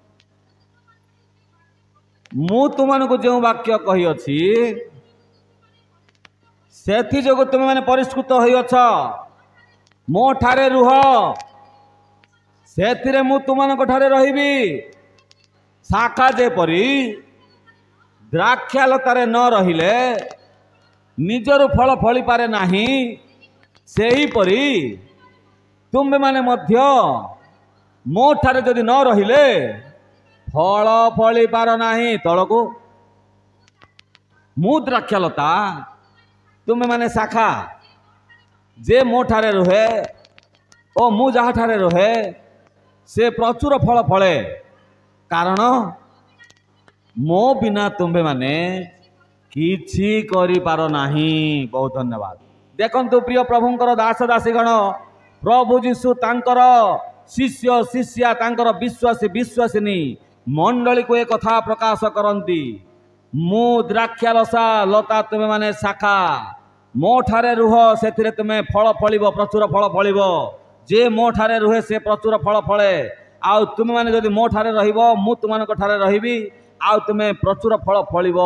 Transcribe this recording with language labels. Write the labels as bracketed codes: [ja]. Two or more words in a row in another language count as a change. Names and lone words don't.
[or] ମୁଁ ତୁମମାନଙ୍କୁ ଯୋ ବାକ୍ୟ କହିଅଛି ସେଥି ଯୋଗୁ ତୁମ ମାନେ ପରିଷ୍କୃତ ହୋଇ ଅଛ ମୋ ଠାରେ ରୁହ ସେଥିରେ ମୁଁ ତୁମମାନଙ୍କ ଠାରେ ରହିବି। ଶାଖା ଯେପରି ଦ୍ରାକ୍ଷାଲତାରେ ନ ରହିଲେ ନିଜରୁ ଫଳ ଫଳି ପାରେ ନାହିଁ ସେହିପରି ତୁମ ମାନେ ମଧ୍ୟ ମୋ ଠାରେ ଯଦି ନ ରହିଲେ ଫଳ ଫଳି ପାର ନାହିଁ। ତଳକୁ ମୁଁ ଦ୍ରାକ୍ଷାଲତା ତୁମ ମାନେ ଶାଖା ଯେ ମୋ ଠାରେ ରହେ ଓ ମୁଁ ଯାହା ଠାରେ ରହେ ସେ ପ୍ରଚୁର ଫଳ ଫଳେ କାରଣ ମୋ ବିନା ତୁମ୍ଭେ ମାନେ କିଛି କରି ପାର ନାହିଁ। ବହୁତ ଧନ୍ୟବାଦ। ଦେଖନ୍ତୁ ପ୍ରିୟ ପ୍ରଭୁଙ୍କର ଦାସ ଦାସୀଗଣ ପ୍ରଭୁ ଯୀଶୁ ତାଙ୍କର ଶିଷ୍ୟ ଶିଷ୍ୟା ତାଙ୍କର ବିଶ୍ୱାସୀ ବିଶ୍ୱାସିନୀ ମଣ୍ଡଳୀ କୁ ଏକ କଥା ପ୍ରକାଶ କରନ୍ତି ମୁଁ ଦ୍ରାକ୍ଷାଲସା ଲତା ତୁମେ ମାନେ ଶାଖା ମୋ ଠାରେ ରୁହ ସେଥିରେ ତୁମେ ଫଳ ଫଳିବ ପ୍ରଚୁର ଫଳ ଫଳିବ। ଯେ ମୋ ଠାରେ ରହେ ସେ ପ୍ରଚୁର ଫଳ ଫଳେ ଆଉ ତୁମେ ମାନେ ଯଦି ମୋ ଠାରେ ରହିବ ମୁଁ ତୁମମାନଙ୍କ ଠାରେ ରହିବି ଆଉ ତୁମେ ପ୍ରଚୁର ଫଳ ଫଳିବ।